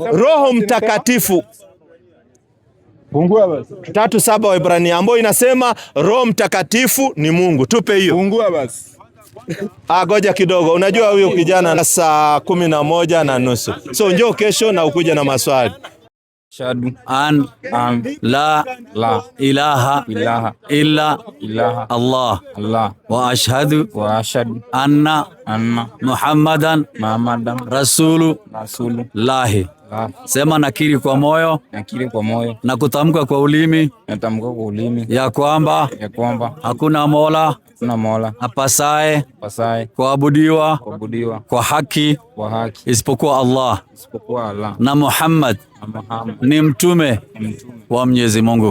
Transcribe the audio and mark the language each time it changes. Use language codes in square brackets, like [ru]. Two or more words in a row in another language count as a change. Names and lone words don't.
[sw] Roho Mtakatifu. Fungua basi. 3:7 Waebrania ambayo inasema Roho Mtakatifu ni Mungu. Tupe hiyo. Fungua basi. Goja kidogo. Unajua huyo kijana na saa 11:30. So njoo kesho na ukuje na maswali. [ar] أشهد أن لا إله إلا الله وأشهد أن محمدا رسول الله. [sw] Sema nakiri kwa moyo na kutamka kwa ulimi ya kwamba hakuna mola apasaye kuabudiwa kwa haki isipokuwa Allah na Muhammad ni mtume wa Mwenyezi Mungu.